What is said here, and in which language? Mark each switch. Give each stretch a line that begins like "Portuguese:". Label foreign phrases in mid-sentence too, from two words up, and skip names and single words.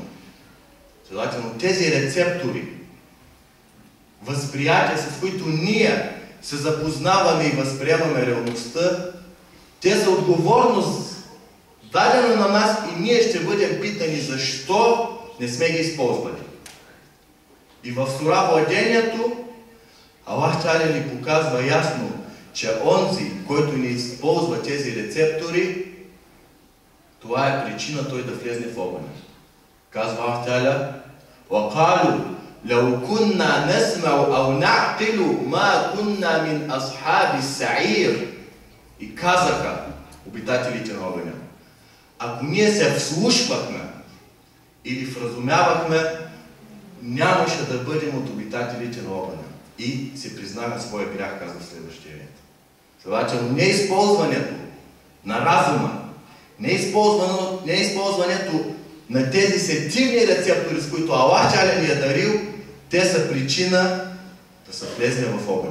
Bulgarian: Следователно, тези рецептори, възприятия, с които ние се запознаваме и възприемаме реалността, те са отговорност дадена на нас и ние ще бъдем питани защо не сме ги използвали. И в сура Владението Аллах Теаля ни показва ясно, че онзи, който не използва тези рецептори, това е причина той да влезне в огъня. Казва Аллах Теаля:
Arabic: وَقَالُوا لَوْ كُنَّا نَسْمَعُ أَوْ نَعْقِلُ مَا كُنَّا مِنْ أَصْحَابِ السَّعِيرِ.
Bulgarian: И казаха обитателите на огъня: ако ние се вслушвахме или вразумявахме, нямаше да бъдем от обитателите на огъня. И се признава своя грях, казва следващия ред. Следователно, неизползването на разума, неизползването на тези сетивни рецептори, с които Аллах Теаля ни е дарил, те са причина да се влезне в огъня.